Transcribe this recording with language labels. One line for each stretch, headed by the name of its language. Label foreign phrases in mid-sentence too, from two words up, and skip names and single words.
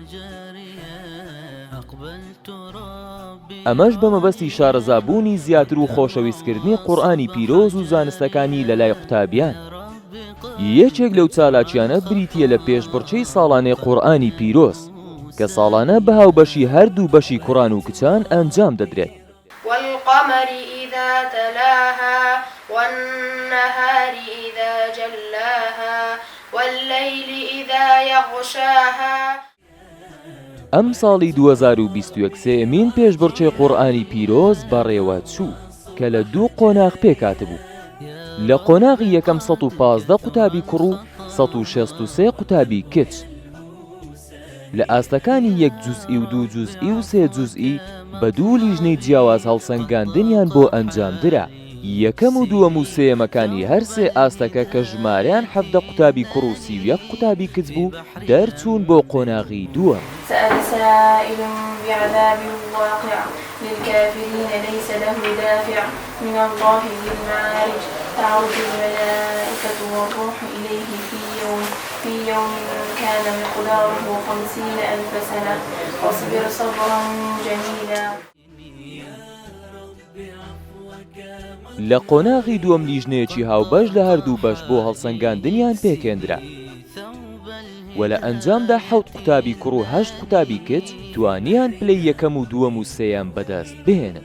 Central Kurdish: ئەمەش بە مەبەستی شارەزابوونی زیاتر و خۆشەویستکردنی قورئانی پیرۆز و زانستەکانی لەلای قوتابیان. یەکێک لەو چالاکیانە بریتیە لە پێشبڕکێی ساڵانەی قورئانی پیرۆز کە ساڵانە بە هاوبەشی هەردوو بەشی کوڕان و کچان ئەنجام دەدرێت.
Arabic: والقمر إذا تلاها والنهار إذا جلاها والليل إذا يغشاها.
Central Kurdish: ئەم ساڵی 2021 سێمین پێشبڕکێی قورئانی پیرۆز بەڕێوە چوو کە لە دوو قۆناغ پێکاتبوو. لە قۆناغی یەکەم 115 قوتابی کوڕ و 163 قوتابی کچ. لە ئاستەکانی 1 جوزئی و 2 جوزئی و 3 جوزئی بە دوو لیژنەی جیاواز هەڵسەنگاندنیان بۆ ئەنجامدرا. یەکەم و دووەم و سێیەمەکانی هەر سێ ئاستەکە کە ژمارەیان 17 قوتابی کوڕ و 31 قوتابی کچ بوو دەرچوون بۆ قۆناغی دووەم.
Arabic: سأل سائل بعذاب واقع للكافرين ليس له دافع من الله ذي المعارج تعرج الملائكة والروح إليه في يوم في يوم كان مقداره 50,000 سنة واصبر صبرا جميلا.
Central Kurdish: لە قۆناغی دووەم لیژنەیەکی هاوبەش لە هەردوو بەش بۆ هەڵسەنگاندنیان پێکێنرا و لە ئەنجامدا 7 قوتابی کوڕ و 8 قوتابی کچ توانیان پلەی یەکەم و دووەم و سێیان بەدەست بهێنن.